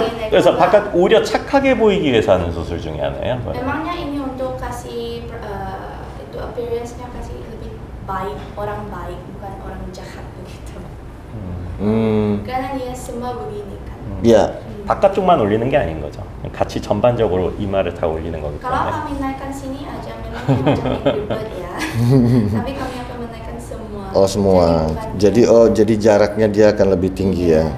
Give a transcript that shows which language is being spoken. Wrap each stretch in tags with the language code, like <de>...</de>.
<ko>그래서 바깥 오히려 착하게 보이기 위해서 하는 수술 중에 하나예요.</ko> <id>Memangnya ini untuk kasih itu appearance-nya kasih lebih baik, orang baik bukan orang jahat begitu. Karena dia semua begini kan. Ya.</id> <ko>바깥쪽만 올리는 게 아닌 거죠. 같이 전반적으로 이마를 다 올리는 거기</ko> <id>Kalau</id> <ko>때문에.</ko> <id>kami naikkan sini aja memang macam ribet ya. Tapi kami akan menaikkan semua. Oh semua. Jadi jaraknya dia akan lebih tinggi ya.</id>